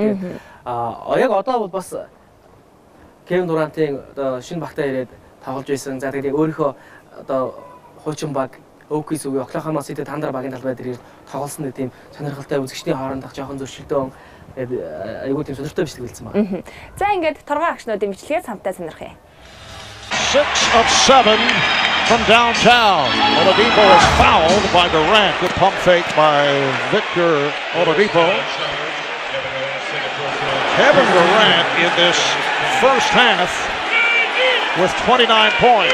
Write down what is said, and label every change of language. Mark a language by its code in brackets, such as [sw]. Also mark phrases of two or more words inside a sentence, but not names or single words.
[mn] Тэгээд яг одоо бол бас Кевин Дурантын одоо шинэ багтаа ирээд тоглож байсан. За тэгээд яг өөрийнхөө одоо хуучин баг Okies үгүй Oklahoma City Thunder багийн талбай дээр тоглосон нэг тийм сонирхолтой үзэгчдийн хоорондох жоохон зөрчилдөөн айгүй тийм сонирхолтой бичлэг хэлсэн байна. За ингээд торгоо агшнуудын бичлэгээ самтай сонирхъя. [en] 6 of 7 from downtown. Oladipo is fouled by Durant. Good pump fake by Victor Oladipo. Kevin Durant in this first half with 29 points.